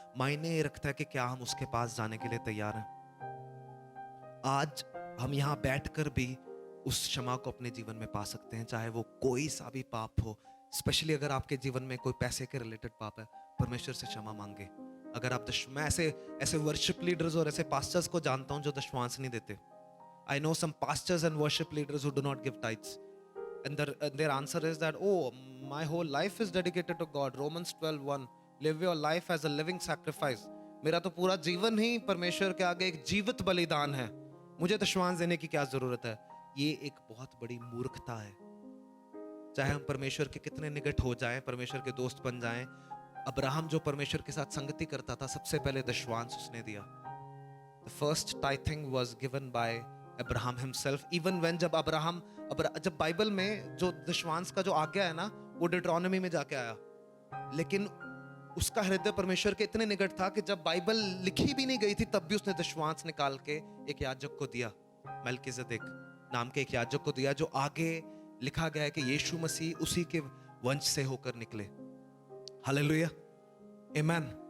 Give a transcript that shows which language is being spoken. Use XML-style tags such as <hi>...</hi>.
<hi>मायने रखता है कि क्या हम उसके पास जाने के लिए तैयार हैं. आज हम यहाँ बैठकर भी उस क्षमा को अपने जीवन में पा सकते हैं, चाहे वो कोई सा भी पाप हो. स्पेशली अगर आपके जीवन में कोई पैसे के रिलेटेड पाप है, परमेश्वर से क्षमा मांगे. अगर आप मैं ऐसे वर्शिप लीडर्स और ऐसे पास्टर्स को जानता हूं जो दशमांश नहीं देते.</hi> <en>I know some pastors and worship leaders who do not give tithes, and their answer is that, oh, my whole life is dedicated to God. Romans 12:1, live your life as a living sacrifice.</en> <hi>मेरा तो पूरा जीवन ही परमेश्वर के आगे एक जीवित बलिदान है, मुझे दशमांश देने की क्या जरूरत है. ये एक बहुत बड़ी मूर्खता है. चाहे हम परमेश्वर के कितने निकट हो जाएं, परमेश्वर के दोस्त बन जाएं, अब्राहम जो परमेश्वर के साथ संगति करता था, सबसे पहले दशमांश उसने दिया.</hi> <en>The first tithing was given by Abraham himself. Even when</en> <hi>जब बाइबल में जो दशमांश का जो आज्ञा है ना, वो डिट्रोनॉमी में जाके आया, लेकिन उसका हृदय परमेश्वर के इतने निकट था कि जब बाइबल लिखी भी नहीं गई थी, तब भी उसने दशमांश निकाल के एक याजक को दिया. मेल्किसेदेक नाम के एक याजक को दिया, जो आगे लिखा गया है कि यीशु मसीह उसी के वंश से होकर निकले. हालेलुया. आमीन.</hi>